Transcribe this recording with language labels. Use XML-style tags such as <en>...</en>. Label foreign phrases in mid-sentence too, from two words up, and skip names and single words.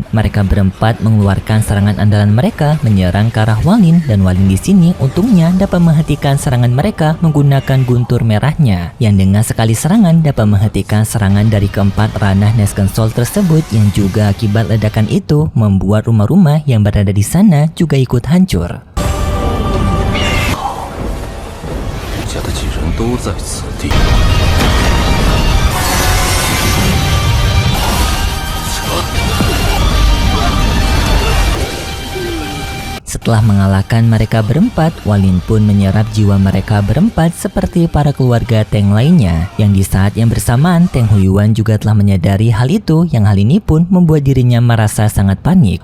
<id>Mereka berempat mengeluarkan serangan andalan mereka menyerang ke arah Waling, dan Waling di sini untungnya dapat menghentikan serangan mereka menggunakan guntur merahnya, yang dengan sekali serangan dapat menghentikan serangan dari keempat ranah Nesken Soul tersebut, yang juga akibat ledakan itu membuat rumah-rumah yang berada di sana juga ikut hancur.</id> <zh>家的几人都在此地。</zh> <id>Setelah mengalahkan mereka berempat, Waling pun menyerap jiwa mereka berempat seperti para keluarga Teng lainnya, yang di saat yang bersamaan Teng Huyuan juga telah menyadari hal itu, yang hal ini pun membuat dirinya merasa sangat panik.</id>